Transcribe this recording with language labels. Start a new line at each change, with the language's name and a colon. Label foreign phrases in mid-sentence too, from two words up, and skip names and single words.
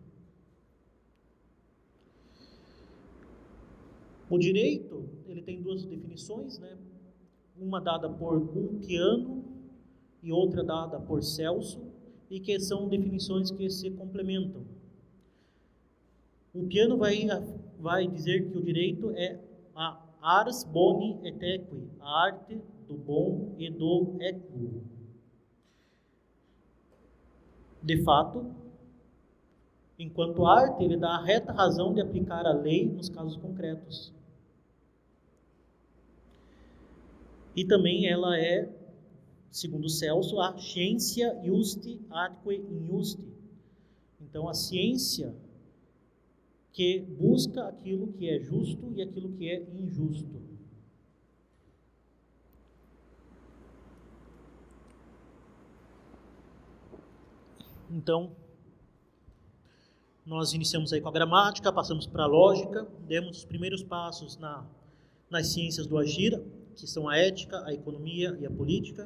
Portuguese: O direito, ele tem duas definições, né? Uma dada por Ulpiano e outra dada por Celso, e que são definições que se complementam. Ulpiano vai dizer que o direito é a
Latin: ars boni et equi,
Portuguese: a arte do bom e do equo. De fato, enquanto arte, ele dá a reta razão de aplicar a lei nos casos concretos. E também ela é, segundo Celso, a
Latin: scientia justi atque injusti.
Portuguese: Então, a ciência que busca aquilo que é justo e aquilo que é injusto. Então, nós iniciamos aí com a gramática, passamos para a lógica, demos os primeiros passos nas ciências do agir, que são a ética, a economia e a política.